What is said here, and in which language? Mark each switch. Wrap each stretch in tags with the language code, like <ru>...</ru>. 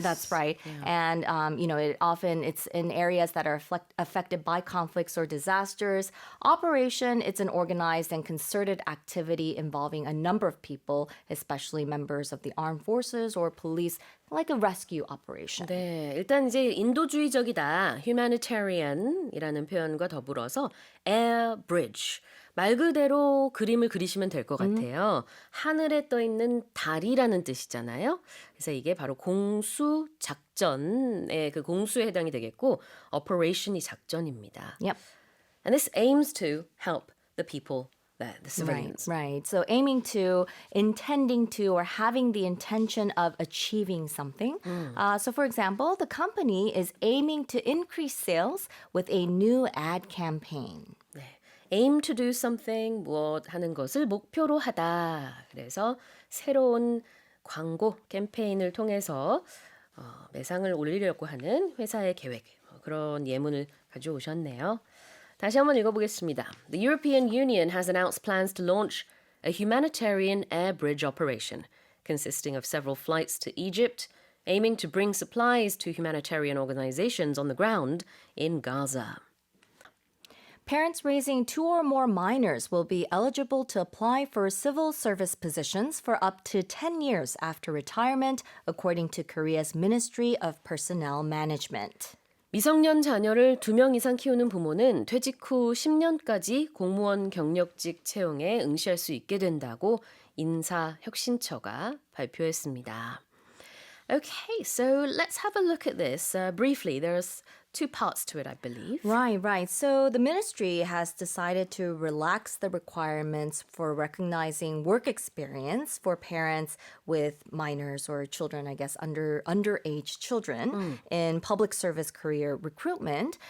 <en>That's right. And, it's in areas that are affected by conflicts or disasters. Operation, it's an organized and concerted activity involving a number of people, especially members of the armed forces or police, like a rescue operation.</en> <ko>네, 일단 이제 인도주의적이다, humanitarian이라는 표현과 더불어서 air bridge. 말 그대로 그림을 그리시면 될 것 같아요. 하늘에 떠 있는 달이라는 뜻이잖아요. 그래서 이게 바로 공수 작전의 그 공수에 해당이 되겠고, operation이 작전입니다.</ko> <en>Yep. And this aims to help the people there, the civilians. Right. So aiming to, intending to, or having the intention of achieving something. So for example, the company is aiming to increase sales with a new ad campaign.</en> <ko>네.</ko> <en>aim to do something,</en> <ko>무엇 하는 것을 목표로 하다. 그래서 새로운 광고 캠페인을 통해서 매상을 올리려고 하는 회사의 계획, 그런 예문을 가져오셨네요. 다시 한번 읽어보겠습니다.</ko> <en>The European Union has announced plans to launch a humanitarian air bridge operation consisting of several flights to Egypt, aiming to bring supplies to humanitarian organizations on the ground in Gaza. Parents raising 2 or more minors will be eligible to apply for civil service positions for up to 10 years after retirement, according to Korea's Ministry of Personnel Management.</en> <ko>미성년 자녀를 2명 이상 키우는 부모는 퇴직 후 10년까지 공무원 경력직 채용에 응시할 수 있게 된다고 인사혁신처가 발표했습니다.</ko> <en>Okay, so let's have a look at this briefly. There's 2 parts to it, I believe. Right. So the ministry has decided to relax the requirements for recognizing work experience for parents with minors or children, I guess, underage children in public service career recruitment.</en>